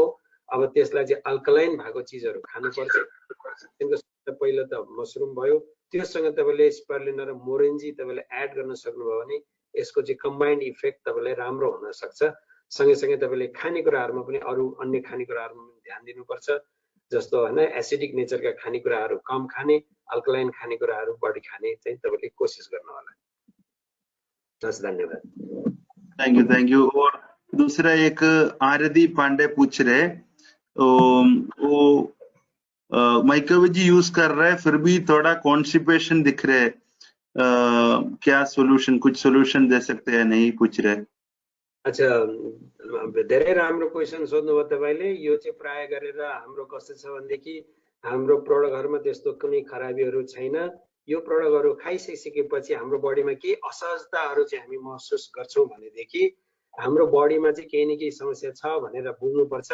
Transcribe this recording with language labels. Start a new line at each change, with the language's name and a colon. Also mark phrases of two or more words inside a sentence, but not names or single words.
Nepali: अब त्यसलाई चाहिँ अल्कलाइन भएको चिजहरु खानुपर्छ। त्यसको पहिलो त मसरुम भयो, त्यससँग तपाईले स्पारुलिना र मोरेन्जी तपाईले एड गर्न सक्नुभयो भने यसको चाहिँ
English: combined effect
Nepali: तपाईलाई राम्रो हुन सक्छ। सँगैसँगै तपाईले खानेकुराहरुमा पनि अरु अन्य खानेकुराहरुमा पनि ध्यान दिनुपर्छ, जस्तो हैन एसिडिक नेचरका खानेकुराहरु कम खाने, अल्कलाइन खानेकुराहरु बढी खाने चाहिँ तपाईले कोशिश गर्नु होला। हस्, धन्यवाद।
English: thank you.
Hindi: और दूसरा एक आरती पांडे पूछ रहे, वो माइक्रोवेजी यूज कर रहे हैं फिर भी थोड़ा कॉन्स्टिपेशन दिख रहे है, क्या सोल्यूशन, कुछ सोल्यूशन दे सकते हैं? नहीं पूछ रहे। अच्छा,
Nepali: धेरै राम्रो क्वेशन सोध्नुभयो तपाईले। यो चाहिँ प्राय गरेर हाम्रो कस्तो छ भनेदेखि हाम्रो प्रोडक्टहरुमा त्यस्तो कुनै खराबीहरु छैन। यो प्रोडक्टहरु खाइसकेपछि हाम्रो बडीमा के असहजताहरु चाहिँ हामी महसुस गर्छौं भनेदेखि हाम्रो बडीमा चाहिँ केही न केही समस्या छ भनेर बुझ्नुपर्छ।